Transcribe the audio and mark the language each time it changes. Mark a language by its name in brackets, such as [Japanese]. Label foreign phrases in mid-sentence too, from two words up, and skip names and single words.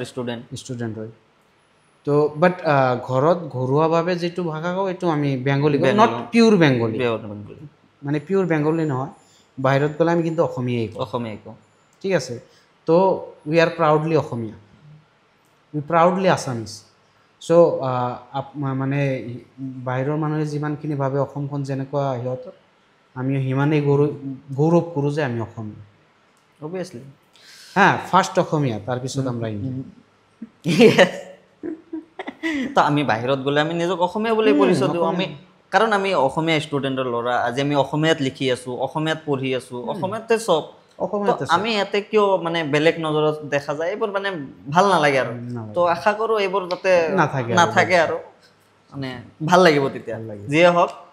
[Assamese] ষ্টুডেণ্ট হয় তো বাট ঘৰত ঘৰুৱাভাৱে যিটো ভাষা কওঁ এইটো আমি বেংগলী কওঁ [English] not pure Bengali [Assamese] মানে [English] pure Bengali [Assamese] নহয় বাহিৰত গ'লে আমি কিন্তু অসমীয়াই কওঁ ঠিক আছে তো [English] we are proudly Asomiya we proudly Assamese [Assamese] চ' মানে বাহিৰৰ মানুহে যিমানখিনি ভাবে অসমখন যেনেকুৱা সিহঁতৰ আমি সিমানেই গৌৰৱ কৰোঁ যে আমি অসমীয়া অবভিয়াছলি ফাৰ্ষ্ট অসমীয়া তাৰপিছত আমরা ইন্ডিয়ান তো আমি বাহিৰত গ'লে আমি নিজক অসমীয়া বুলি পৰিচয় দিওঁ আমি কাৰণ আমি অসমীয়া ষ্টুডেণ্টৰ ল'ৰা আজি আমি অসমীয়াত লিখি আছোঁ অসমীয়াত পঢ়ি আছোঁ অসমীয়াতে চব আমি ইয়াতে কিয় মানে বেলেগ নজৰত দেখা যায় এইবোৰ মানে ভাল নালাগে আৰু তো আশা কৰোঁ এইবোৰ যাতে নাথাকে আৰু মানে ভাল লাগিব তেতিয়া যিয়ে হওক